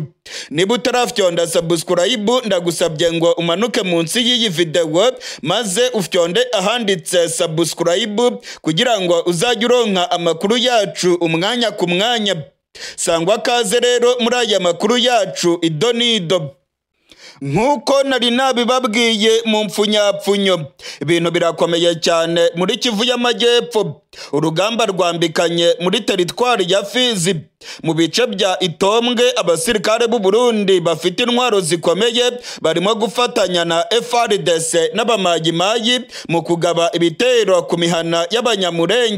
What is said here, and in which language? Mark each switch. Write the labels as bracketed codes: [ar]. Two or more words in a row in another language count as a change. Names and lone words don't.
[rn] Niba utarafyonda subscribe ndagusabye ngo umanuke munsi y'iyi video maze ufyonde ahanditse subscribe kugira ngo uzajye uronka amakuru yacu umwanya ku mwanya. Sangwa kaze rero muri aya makuru yacu idonido. nk'uko nari nabibabwiye mu mpfunyapfunyo, ibintu birakomeye cyane muri Kivu y'Amajyepfo. Urugamba rwambikanye muri teritwari ya Fizi mu bice bya Itombwe. [rw] Abasirikare b'u Burundi bafite intwaro zikomeye barimo gufatanya na FARDC n'abamayimayi mu kugaba ibitero ku mihana y'abanyamurenge.